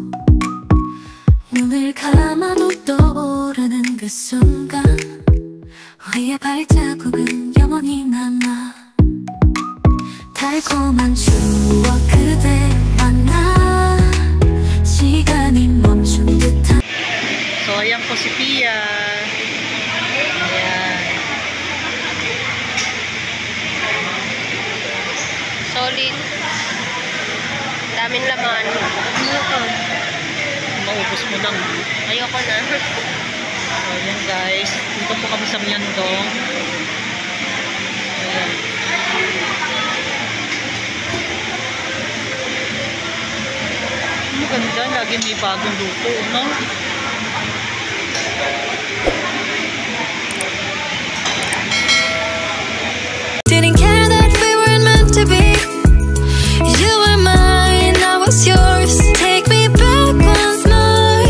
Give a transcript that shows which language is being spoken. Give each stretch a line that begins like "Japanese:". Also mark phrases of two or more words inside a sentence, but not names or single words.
Korean: 눈을 감아도 떠오르는 그 순간 우리의 발자국은 영원히 남아 달콤한 추억 그대 만나 시간이 멈춘 듯한
Filipino: So, ayan po si Pia. Ayan. Solid. Daming laman. Maubos mo lang. Ayoko na. So, ayan guys. Dito po kami sa Miandong. Ayan. Maganda. Lagi may bagong luto, no?
English: Didn't care that we weren't meant to be. You were mine, I was yours. Take me back once more.